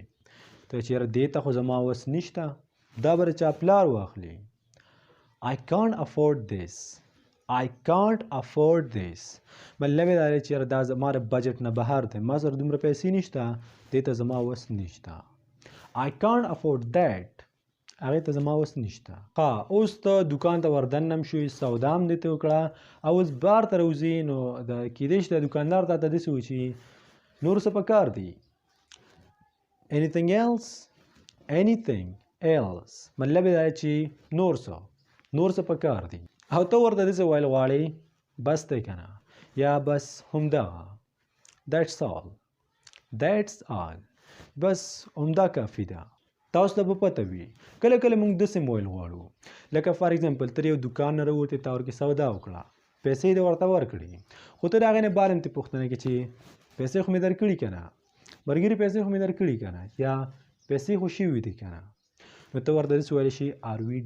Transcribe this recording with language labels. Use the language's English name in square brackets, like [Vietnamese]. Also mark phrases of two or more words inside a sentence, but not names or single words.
[Pashto] ته چې یاره دې ته خو زما وس نشته دا به د چا پلار واخلي. [English] I can't afford this. I can't afford this. [Pashto] مطلب یې دا دی چې یاره دا زما د بجټ نه بهر دی ما سره دومره پیسې نشته دې ته زما وس نشته. [English] I can't afford that. [Pashto] هغې ته زما وس نشته. اوس ته دوکان ته وردننه هم شوې سودا هم دې ته وکړه او اوس بار ته راوځې نو د کیدای شي د دوکاندار تا ته داسې وایي چې نور څه پکار دي. [English] Anything else? Anything else. [Pashto] مطلب یې دا دی چې نور څه پکار دي او ته ورته داسې ویل غواړې بس دی که نه یا بس همدغه [English] That's all. That's all. [Pashto] بس همدا کافي ده. تاسو ته به پته وي کله کله موږ داسې ویل غواړو لکه [English] for example [Pashto] ته یو دوکان نه راوتې تا ورکې سودا وکړه پیسې دې ورته ورکړي خو ته د هغې نه بعد هم ترې پوښتنه کوې چې پیسې خو مې درکړي که نه ملګري پیسې خو مې درکړي که نه یا پیسې خو شوي دي که نه نو ته ورته داسې ویلی شي آر وي